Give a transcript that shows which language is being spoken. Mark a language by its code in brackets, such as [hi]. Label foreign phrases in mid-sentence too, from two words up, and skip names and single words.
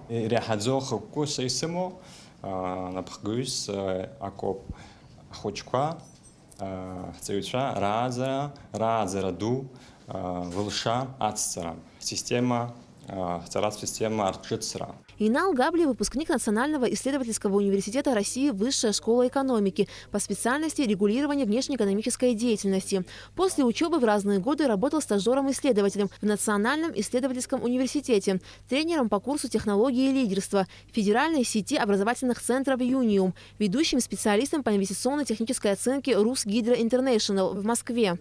[ab] Иреиҳаӡоу хықәкыс исымоу напхгуис акоп ахәыҷқәа, ҳҵаҩцәа рааӡара ду вылша ацҵара, ҳҵаратә система арҿыцра. [ru] Инал Габлиев – выпускник Национального исследовательского университета России, Высшая школа экономики, по специальности регулирования внешнеэкономической деятельности. После учебы в разные годы работал стажером-исследователем в Национальном исследовательском университете, тренером по курсу технологии и лидерства, федеральной сети образовательных центров «Юниум», ведущим специалистом по инвестиционно-технической оценке «Русгидро Интернешнл» в Москве.